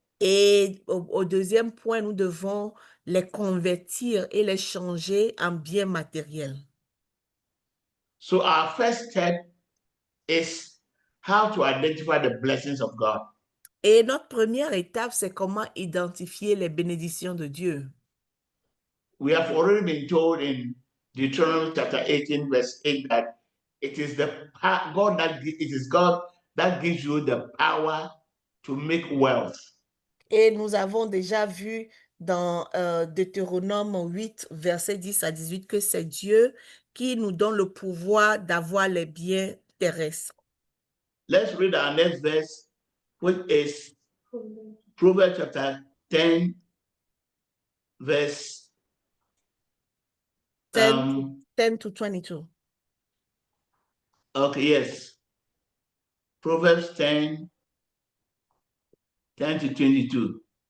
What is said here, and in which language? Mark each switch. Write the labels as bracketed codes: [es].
[fr] Et au deuxième point, nous devons les convertir et les changer en biens matériels. [en] So our first step is how to identify the blessings of God. [fr] Et notre première étape, c'est comment identifier les bénédictions de Dieu. [en] We have already been told in Deuteronomy chapter 18, verse 8, that it is God that gives you the power to make wealth. [fr] Et nous avons déjà vu dans Deutéronome 8, verset 10 à 18, que c'est Dieu qui nous donne le pouvoir d'avoir les biens terrestres. [en] Let's read our next verse, which is Proverbs chapter 10, verse 10 to 22. Okay, yes. Proverbs 10 to 22.